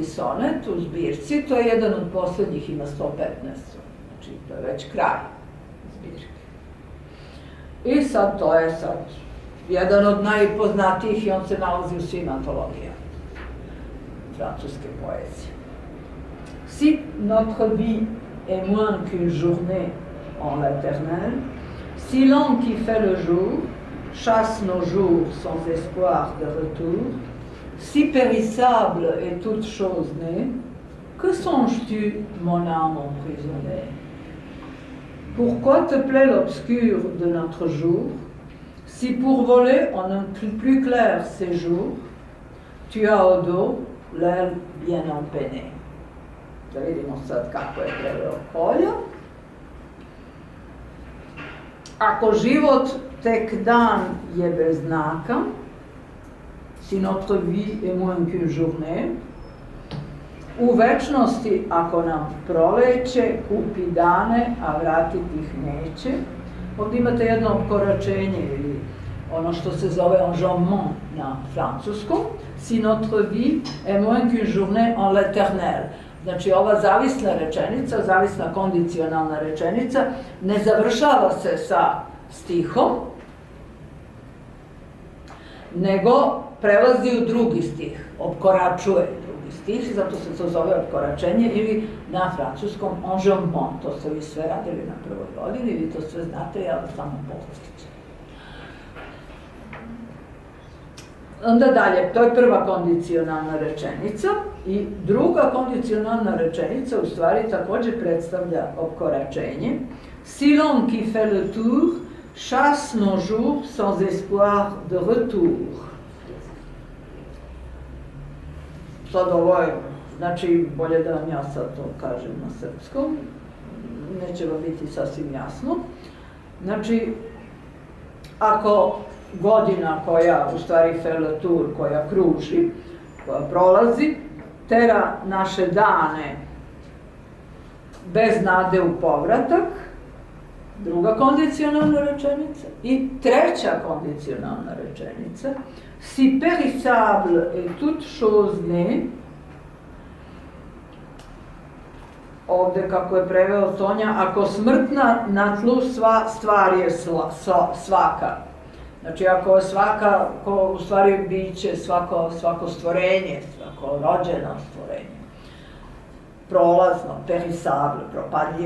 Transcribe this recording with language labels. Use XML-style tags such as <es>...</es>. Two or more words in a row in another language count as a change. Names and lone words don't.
<sr>sonet u zbirci, to je jedan od poslednjih, ima 115, znači to je već kraj zbirke. I sad to je jedan od najpoznatijih i on se nalazi u svim antologijama francuske poezije.</sr> <fr>Si notre vie est moins qu'une journée en l'éternel, si l'homme qui fait le jour chasse nos jours sans espoir de retour, si périssable est toute chose née, que songes-tu, mon âme emprisonnée? Pourquoi te plaît l'obscur de notre jour, si pour voler en un plus clair séjour, tu as au dos l'aile bien empennée?</fr> <sr>Da vidimo sad kako je preveo Kolja. Ako život tek dan je bez znaka,</sr> <fr>si notre vie est moins qu'une journée,</fr> <sr>u večnosti ako nam proleće, kupi dane, a vratiti ih neće. Ovdje imate jedno obkoračenje ili ono što se zove enjambment na francuskom,</sr> <fr>si notre vie est moins qu'une journée en l'éternel.</fr> <sr>Znači, ova zavisna rečenica, zavisna kondicionalna rečenica, ne završava se sa stihom, nego prelazi u drugi stih, opkoračuje drugi stih, zato se to zove opkoračenje, ili na francuskom enjambment. To ste vi sve radili na prvoj godini, vi to sve znate, ja vas samo podsjećam. Onda dalje, to je prva kondicionalna rečenica i druga kondicionalna rečenica u stvari također predstavlja opkoračenje.</sr> <fr>Si l'homme qui fait le tour chasse nos jours sans espoir de retour.</fr> <sr>Sad ovo je, znači bolje da vam ja sad to kažem na srpskom, neće vam biti sasvim jasno. Znači, ako godina koja, u stvari</sr> <fr>fait le tour,</fr> <sr>koja kruži, koja prolazi, tera naše dane bez nade u povratak, druga kondicionalna rečenica, i treća kondicionalna rečenica,</sr> <fr>si périssable et toute chose née,</fr> <sr>ovde kako je preveo Sonja, ako smrtna na tlu sva stvar je svaka. Znači, ako je svaka, u stvari biće svako stvorenje, svako rođeno stvorenje, prolazno, périssable, propadljivo.</sr>